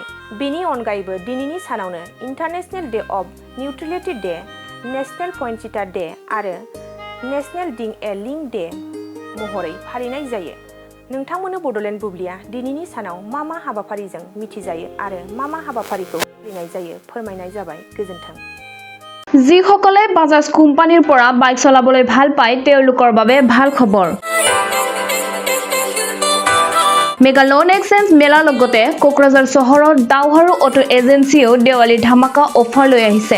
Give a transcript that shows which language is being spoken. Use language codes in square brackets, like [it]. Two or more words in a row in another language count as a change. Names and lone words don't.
[brx] बेनि अनगायैबो दिनैनि सानावनो इन्टारनेशनेल डे अफ निउट्रिलिटी डे, नेशनेल पइन्टसिटार डे आरो नेशनेल डिं ए लिंक डे महरै फालिनाय जायो। नोंथांमोननो बड'लेण्ड बुब्लिया दिनैनि सानाव मा हाबाफारिजों मिथिजायो आरो मा हाबाफारिखौ फालिनाय जायो फोरमायनाय जाबाय। गोजोन्थों। [as] যিসকলে বাজাজ কোম্পানীৰ পৰা বাইক চলাবলৈ ভাল পায় তেওঁলোকৰ বাবে ভাল খবৰ। মেগা লোন এক্সচেঞ্জ মেলাৰ লগতে কোকৰাঝাৰ চহৰৰ দাওহাৰু অটো এজেন্সিও দেৱালী ধামাকা অফাৰ লৈ আহিছে।